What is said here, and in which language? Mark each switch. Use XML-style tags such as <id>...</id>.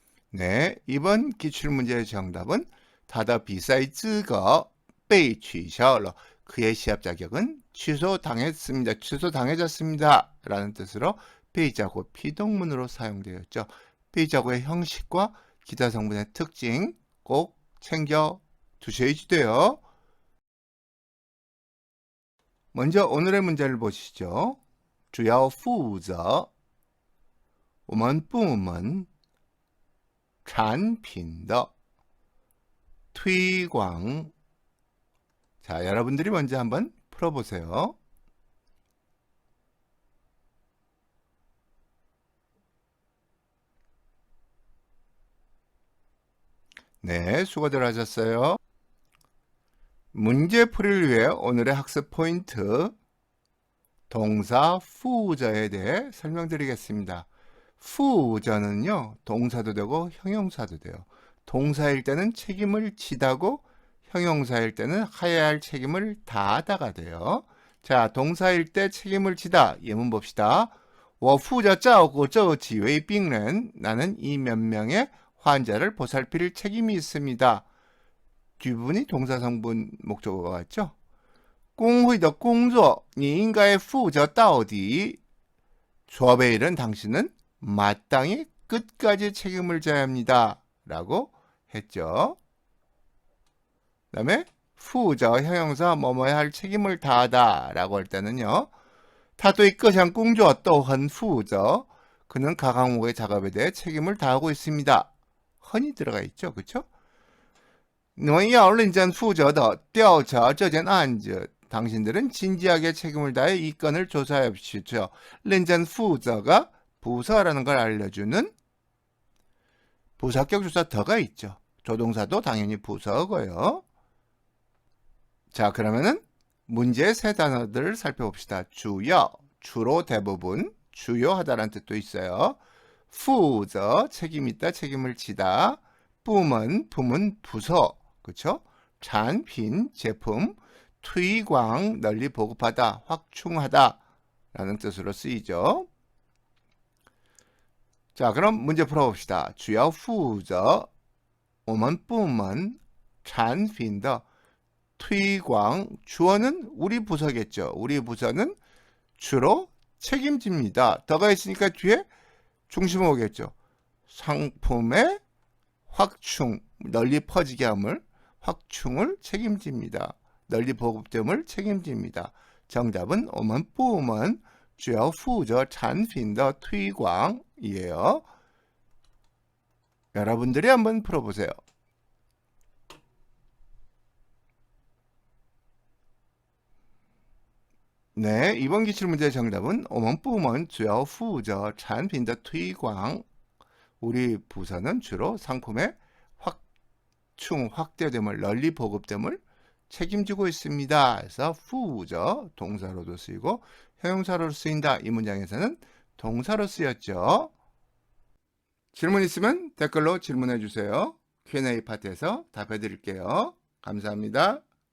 <ko>네, 이번 기출문제의 정답은</ko> <zh>타더 비싸이 쯔거 베이 취샤오러,</zh> <ko>그의 시합 자격은 취소당했습니다. 취소당해졌습니다 라는 뜻으로 베이자고 피동문으로 사용되어 있죠. 베이자고의 형식과 기타 성분의 특징 꼭 챙겨 두셔야지 돼요. 먼저 오늘의 문제를 보시죠.</ko> <zh>主要负责我们部门产品的推广.</zh> <ko>자, 여러분들이 먼저 한번 풀어보세요. 네, 수고들 하셨어요. 문제풀이를 위해 오늘의 학습 포인트 동사 후자에 대해 설명드리겠습니다. 후자는요, 동사도 되고 형용사도 돼요. 동사일 때는 책임을 지다고 형용사일 때는 해야 할 책임을 다하다가 돼요. 자, 동사일 때 책임을 지다. 예문 봅시다.</ko> <zh>我负责照顾这几位病人.</zh> <ko>나는 이 몇 명의 환자를 보살필 책임이 있습니다. 뒷부분이 동사 성분 목적어가 같죠?</ko> <zh>工会的工作你应该负责到底.</zh> <ko>조합의 일은 당신은 마땅히 끝까지 책임을 져야 합니다. 라고 했죠. 그 다음에 후저 형용사 뭐뭐야 할 책임을 다하다 라고 할 때는요.</ko> <zh>他对各项工作都很负责.</zh> <ko>그는 각 항목의 작업에 대해 책임을 다하고 있습니다. 헌이 들어가 있죠. 그렇죠?</ko> <zh>你们要认真负责地调查这件案子.</zh> <ko>당신들은 진지하게 책임을 다해 이 건을 조사하십시오. 认真负责가 부서라는 걸 알려주는 부사격 조사 더가 있죠. 조동사도 당연히 부서고요. 자, 그러면은 문제의 세 단어들을 살펴봅시다. 주요, 주로 대부분, 주요하다라는 뜻도 있어요. 후저, 책임 있다, 책임을 지다. 부문, 부문, 부서, 그렇죠? 产品, 제품,推广, 널리 보급하다, 확충하다 라는 뜻으로 쓰이죠. 자, 그럼 문제 풀어봅시다.</ko> <zh>主要负责我们部门产品的推广.</zh> <ko>주어는 우리 부서겠죠. 우리 부서는 주로 책임집니다. 더가 있으니까 뒤에 중심 오겠죠. 상품의 확충, 널리 퍼지게 함을, 확충을 책임집니다. 널리 보급됨을 책임집니다.</ko> <zh>정답은 我们部门主要负责产品的推广이에요.</zh> <ko>여러분들이 한번 풀어보세요. 네, 이번 기출문제의 정답은</ko> <zh>我们部门主要负责产品的推广.</zh> <ko>우리 부서는 주로 상품의 확충, 확대됨을, 널리 보급됨을 책임지고 있습니다. 그래서 후저 동사로도 쓰이고 형용사로 쓰인다. 이 문장에서는 동사로 쓰였죠. 질문 있으면 댓글로 질문해 주세요. Q&A 파트에서 답해 드릴게요. 감사합니다.</ko>